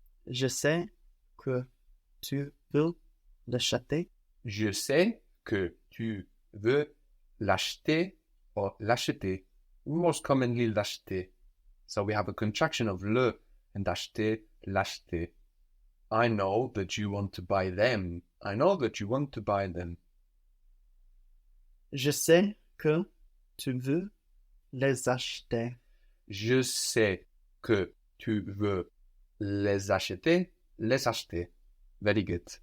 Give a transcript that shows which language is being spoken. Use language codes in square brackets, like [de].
[fr] Je sais que tu veux l'acheter. Je sais que tu veux l'acheter or l'acheter. [en] Most commonly l'acheter. So we have a contraction of le and acheter, l'acheter. I know that you want to buy them. I know that you want to buy them. [fr] Je sais que tu veux les acheter. Je sais que tu veux les acheter, les acheter. [en] Very good.